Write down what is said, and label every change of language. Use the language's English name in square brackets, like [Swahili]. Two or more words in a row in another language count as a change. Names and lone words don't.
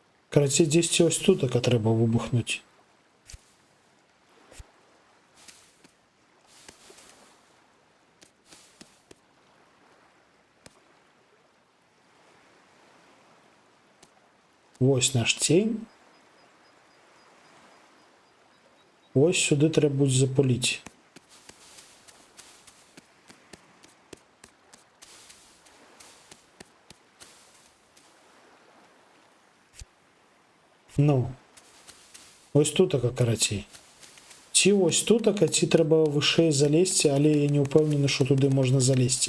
[Belarusian] Карацей, дзесьці ось тутака трэба выбухнуць. Вось наш цень. [Ukrainian] Ось сюди треба будзе запаліць. [Belarusian] Ну, ось тутака, карацей. Ці ось тутака, ці трэба вышэй залезці, але я не ўпэўнены, што туды можна залезці.